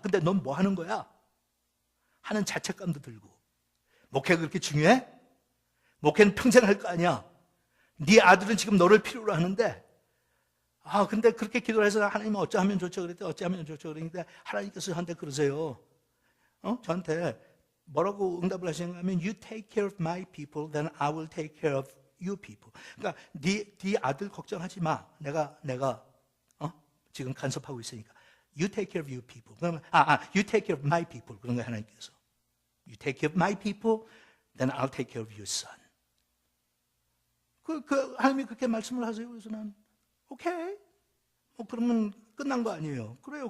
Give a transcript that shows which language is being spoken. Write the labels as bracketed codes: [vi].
[ko] 근데 넌 뭐 하는 거야? 하는 자책감도 들고. 목회가 그렇게 중요해? 목회는 평생 할 거 아니야. 네 아들은 지금 너를 필요로 하는데, 근데 그렇게 기도를 해서 하나님은 어찌하면 좋죠 그랬더니 어찌하면 좋죠 그러는데, 하나님께서 저한테 그러세요. 저한테 뭐라고 응답을 하시는가 하면, [en] You take care of my people, then I will take care of you people. [ko] 그러니까 네 아들 걱정하지 마. 내가 지금 간섭하고 있으니까. [en] You take care of you people. [ko] 그러면 [en] You take care of my people. [ko] 그런 거예요, 하나님께서. [en] You take care of my people, then I'll take care of your son. [ko] 하나님이 그렇게 말씀을 하세요. 그래서 난 오케이. 그러면 끝난 거 아니에요. 그래요.